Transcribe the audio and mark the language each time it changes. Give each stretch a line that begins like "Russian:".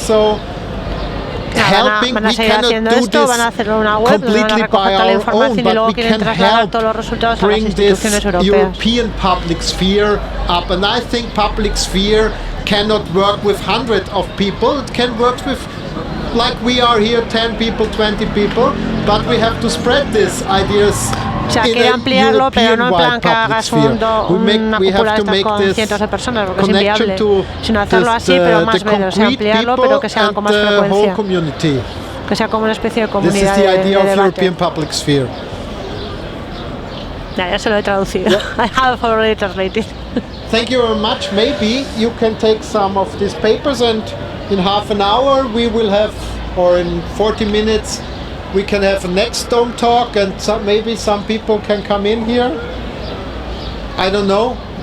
English: So helping, we cannot do this completely by our own, but we can help bring this European public sphere up. And I think public sphere cannot work with hundreds of people. It can work with, like we are here, 10 people, 20 people, but we have to spread these ideas.
Spanish: O sea, quiere ampliarlo, pero no en plan que hagas una cúpula de estas con cientos de personas, porque es inviable, sino hacerlo así, pero más veces, o sea, ampliarlo, pero que se haga con más frecuencia, que sea como una especie de comunidad de debate. Ya se lo he traducido.
English: I have already translated. Thank you very much. Maybe you can take some of these papers, and in half an hour we will have, or in 40 minutes, we can have a next Dome Talk, and maybe some people can come in here. I don't know.